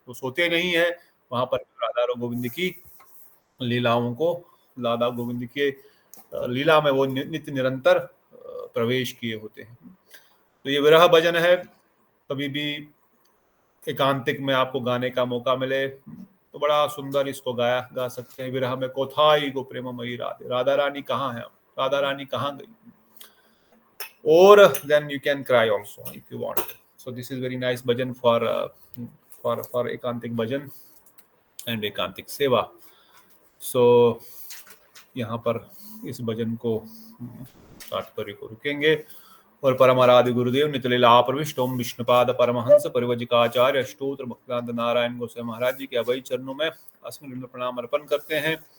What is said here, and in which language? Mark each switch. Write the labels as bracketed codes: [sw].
[hi] वो सोते नहीं है, वहां पर राधा और गोविंद की लीलाओं को, राधा गोविंद के लीला में वो नित्य निरंतर प्रवेश किए होते हैं। तो ये विरह भजन है। कभी भी एकांतिक में आपको गाने का मौका मिले तो बड़ा सुंदर इसको गा सकते हैं। विरह में [bn] कोथाई गो प्रेममयी राधे, [hi] राधा रानी कहाँ है, राधा रानी कहाँ गई, और [en] then you can cry also if you want. So this is very nice bhajan for ekantik bhajan and ekantik seva. [hi] So यहाँ पर इस भजन को तात्पर्य को रुकेंगे, और परम आराध्य गुरुदेव नितलीला प्रविष्ट ओम विष्णुपाद परमहंस परिवजिकाचार्य अष्टोत्र भक्तांत नारायण गोसाई महाराज जी के अभय चरणों में अस्मृत प्रणाम अर्पण करते हैं।